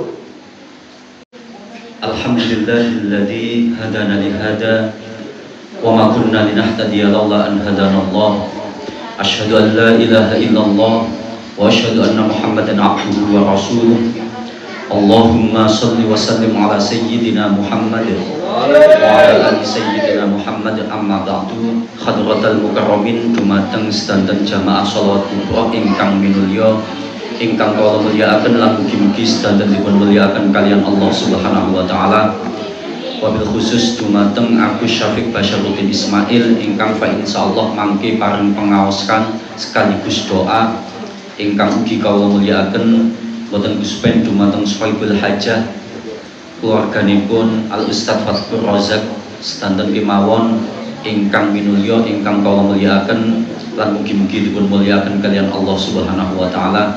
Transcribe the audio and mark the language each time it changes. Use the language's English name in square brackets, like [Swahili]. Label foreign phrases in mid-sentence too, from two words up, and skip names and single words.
[Arabic] الحمد لله الذي هدانا لهذا وما كنا لنهتدي لولا أن هدانا الله. أشهد أن لا إله إلا الله وأشهد أن محمدا عبده ورسوله. اللهم صل وسلم على سيدنا محمد وعلى آل سيدنا محمد. أما بعد. حضرات المكرمين [Javanese] dumateng sedanten jamaah sholawat kubra ingkang minulya, ingkang kula mulyakaken lan mugi-mugi sedanten dipun mulyakaken kalian Allah [Arabic] سبحانه وتعالى. وبالخصوص [Javanese] dumateng Agus Syafiq Basyaruddin Ismail ingkang [Arabic] فإن شاء الله [Javanese] mangke paring pengaoskan sekaligus doa ingkang ugi kula mulyakaken boten kuspen dumateng [Arabic] صاحب الحاجة [Javanese] keluarganipun Al Ustadz Fathur Razak sedanten kemawon ingkang minulya ingkang kula mulyakaken lan mugi-mugi dipun mulyakaken kalian Allah [Arabic] سبحانه وتعالى.